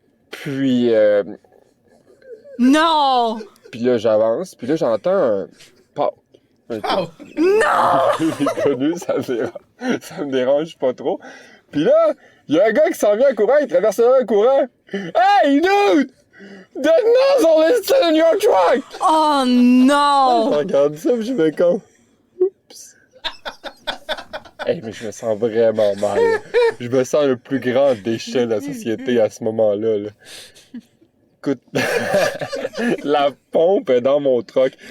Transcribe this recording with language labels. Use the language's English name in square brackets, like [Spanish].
[French] Puis... Non! Puis là, j'avance. Puis là, j'entends un pop. Oh. Non! Connu, ça me dérange pas trop. Puis là, il y a un gars qui s'en vient en courant. Il traverse là en courant. [English] Hey, dude! The nozzle is still in your truck! Oh [French] Je non! regarde ça, puis je me comme... Oups! Hey, mais je me sens vraiment mal. Je me sens le plus grand déchet de la société à ce moment-là. Là. Écoute, la pompe est dans mon truck.